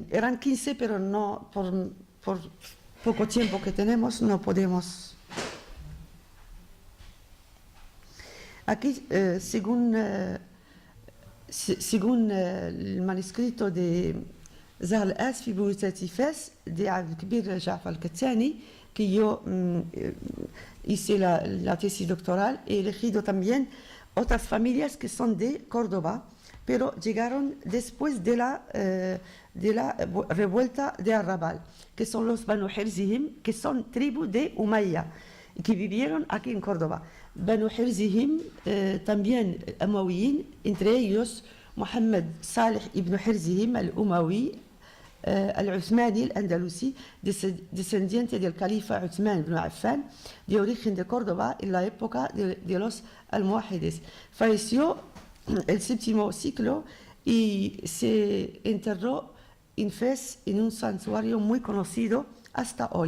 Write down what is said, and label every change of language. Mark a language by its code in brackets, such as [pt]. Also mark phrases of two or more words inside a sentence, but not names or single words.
[es] Eran 15, pero no, por poco tiempo que tenemos, no podemos. Aquí, según el manuscrito de Zahr al-As fi Buyutati Fez, de Abdelkbir Ja'far al-Kattani, que yo hice la tesis doctoral, he elegido también otras familias que son de Córdoba, pero llegaron después de la revuelta de Arrabal, que son los Banu Hirzihim, que son tribu de Umayya, que vivieron aquí en Córdoba. Banu Hirzihim, también Umayyin, entre ellos Muhammad Salih ibn Hirzihim al-Umawi, al-Uthmani, al-Andalusi, descendiente del califa Uthman ibn Affan, de origen de Córdoba en la época de los almohádides. Falleció el séptimo siglo y se enterró en Fez, en un santuario muy conocido hasta hoy.